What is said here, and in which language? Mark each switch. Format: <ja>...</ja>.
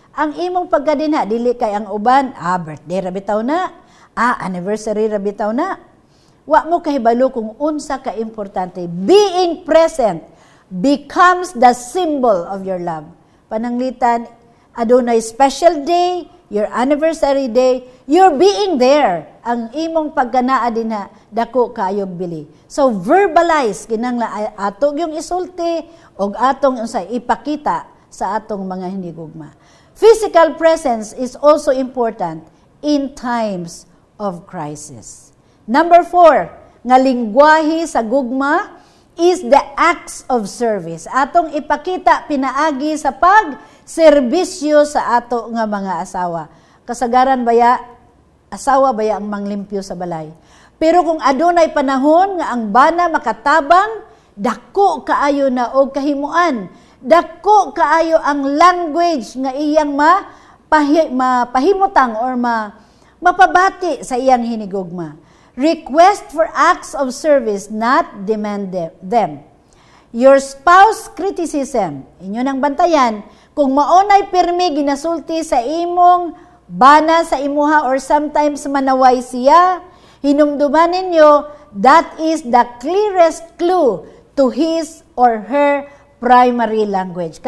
<ceb>Ang imong pagkadinha, dili kay ang uban, birthday ra bitaw na, anniversary ra bitaw na. Wa mo kahibalo kung unsa ka importante.</ceb> <en>Being present becomes the symbol of your love.</en> <ceb>Pananglitan, adunay</ceb> <en>special day, your anniversary day, you're being there.</en> <ceb>Ang imong pagkanaa dinha, dako kaayo bili. So verbalize kinangla atong yung isulti og atong unsa ipakita sa atong mga hinigugma.</ceb> <en>Physical presence is also important in times of crisis. Number 4,</en> <ceb>nga lingwahe sa gugma</ceb> <en>is the acts of service.</en> <ceb>Atong ipakita pinaagi sa pagserbisyo sa ato nga mga asawa. Kasagaran baya, asawa baya ang manglimpyo sa balay. Pero kung adunay panahon nga ang bana makatabang, dako kaayo na og kahimuan. Dako kaayo ang language nga iyang mapahimutang or mapabati sa iyang hinigugma.</ceb> <en>Request for acts of service, not demand them. Your spouse criticism,</en> <ceb>inyo nang bantayan, kung maunay pirmi ginasulti sa imong bana sa imuha or sometimes manaway siya, hinumduman ninyo,</ceb> <en>that is the clearest clue to his or her primary language.</en>